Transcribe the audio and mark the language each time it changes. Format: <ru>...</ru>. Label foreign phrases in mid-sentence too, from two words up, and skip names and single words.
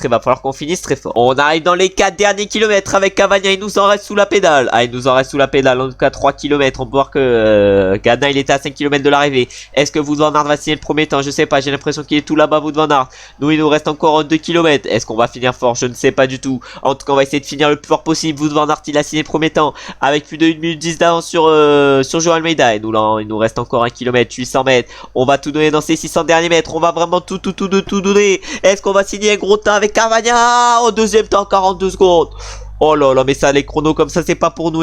<fr>Il va falloir qu'on finisse très fort. On arrive dans les 4 derniers kilomètres avec Cavagna. Il nous en reste sous la pédale. Ah, il nous en reste sous la pédale. En tout cas 3 km. On peut voir que Ghana il était à 5 km de l'arrivée. Est-ce que Wout van Aert va signer le premier temps? Je sais pas, j'ai l'impression qu'il est tout là-bas Wout van Aert. Nous il nous reste encore 2 km. Est-ce qu'on va finir fort? Je ne sais pas du tout. En tout cas on va essayer de finir le plus fort possible. Wout van Aert il a signé le premier temps avec plus de 1 minute 10 d'avance sur Joao Almeida. Et nous là il nous reste encore 1 km, 800 mètres. On va tout donner dans ces 600 derniers mètres. On va vraiment tout donner. Est-ce qu'on va signer un gros temps avec Cavagna? Au deuxième temps 42 secondes. Oh là là, mais ça, les chronos comme ça, c'est pas pour nous.</fr>